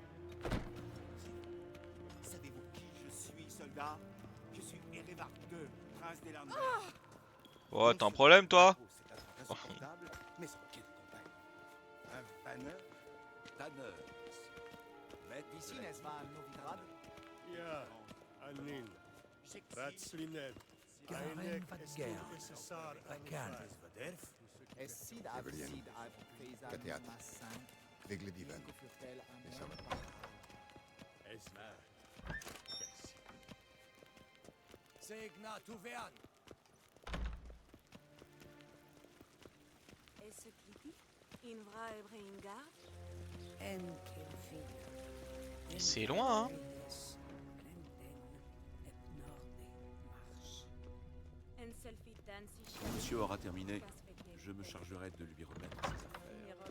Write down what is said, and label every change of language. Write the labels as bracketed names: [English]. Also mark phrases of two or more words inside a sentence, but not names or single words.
[French] Savez-vous qui je suis, soldat? Je suis Erevar II, prince des Landes. Oh, t'as un problème, toi? Insupportable, mais sans quelle compagne. Un vanneur? Tanneur. Ici, n'est-ce pas un Novigrad? Ja, Anil. Ratslined. Garen Vadger. Vakan. Evelien, Kateat, Vegledivan, et Savat. Segna Tuvean. Est-ce qu'il dit Invra Ebreingar? C'est loin, hein? Quand monsieur aura terminé, je me chargerai de lui remettre ses affaires.